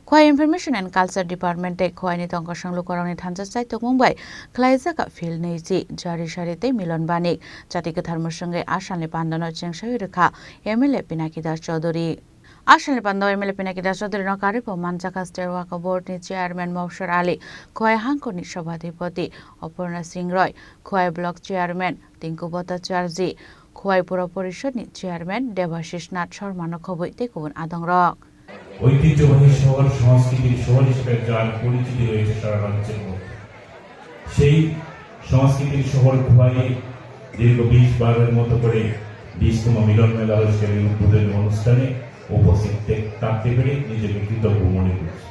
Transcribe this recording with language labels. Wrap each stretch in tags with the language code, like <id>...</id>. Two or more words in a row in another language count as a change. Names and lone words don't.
<trp>Khwai Information and Culture Department te Khwai ni tongka sanglu korang ni thansa chai tok Mumbai Khlaija ka fil nei ji jari shari te Milon Banik jati ke dharmo sange ashanle pandano chengsai rekha MLA Pinaki Das Chaudhary Ashanle Pando MLA Pinaki Das Chaudhary no karipo Manjaka State Waqf Board ni Chairman Mobshar Ali Khwai Hangko ni Sabhadipati Aparna Singh Roy Khwai Block Chairman Tinku Bhattacharya Khwai Pura Porishod ni Chairman Devashish Nath Sharma no khoboi te kubun adong rok</trp> <bn>ঐতিহ্যবাহী শহর সংস্কৃতির শহর হিসেবে যার পরিচিতি রয়েছে সারা রাজ্যের মধ্যে সেই সংস্কৃতির শহর খোয়াই দীর্ঘ 20-12 মতো করে 20তম মিলন মেলা আয়োজনের উদ্বোধনী অনুষ্ঠানে উপস্থিত থাকতে পেরে নিজেকে কৃতজ্ঞ মনে করছি।</bn>